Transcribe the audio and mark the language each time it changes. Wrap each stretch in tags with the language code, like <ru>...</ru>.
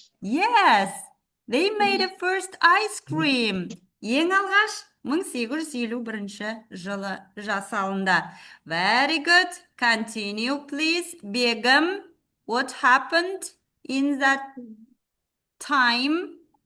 <en>Yes, they made a first ice cream.</en> <kk>Ең алғаш 1851 жылы жасалынды.</kk> <en>Very good. Continue, please. Begum, what happened in that time?</en>